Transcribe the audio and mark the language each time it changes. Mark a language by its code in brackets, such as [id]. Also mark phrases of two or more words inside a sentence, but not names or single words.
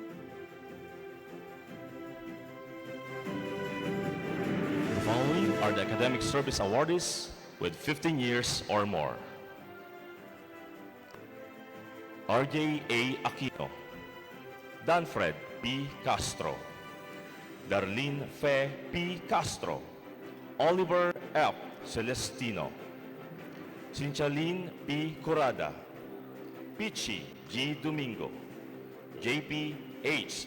[en] The following are the Academic Service Awardees with 15 years or more. RJ A. Aquino, Danfred P. Castro, Darlene Fe P. Castro, Oliver F. Celestino, Cinchalin P. Curada, Pichi G. Domingo, JP H.